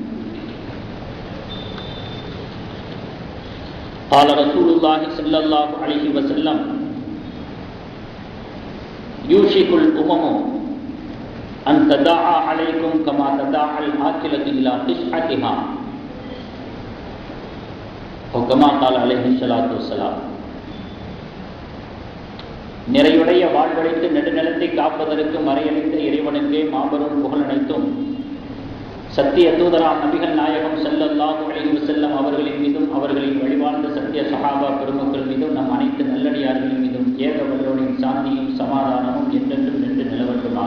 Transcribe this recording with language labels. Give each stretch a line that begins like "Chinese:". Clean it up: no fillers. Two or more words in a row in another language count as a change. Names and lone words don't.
Arabic: قال رسول الله صلى الله عليه وسلم: يوشك الأمم أن تداعى عليكم كما تداعى الآكلة إلى قشعتها كما قال عليه الصلاة والسلام.
Tamil: நிறையுடைய வாழ்வழைத்து நெடுநிலத்தை காப்பதற்கு மறையளித்த இறைவனுக்கே மாபெரும் புகழ் அனைத்தும் சத்திய தூதராம் நபிகள் நாயகம்
Arabic: صلى الله عليه وسلم
Tamil: அவர்களின் மீதும் அவர்களின் வழிவாழ்ந்த சத்திய சஹாபா பெருமக்கள் மீதும் நம் அனைத்து நல்லடியார்களின் மீதும் ஏக வல்லோரின் சாந்தியும் சமாதானமும் என்றென்றும் நின்று நிலவட்டுமா.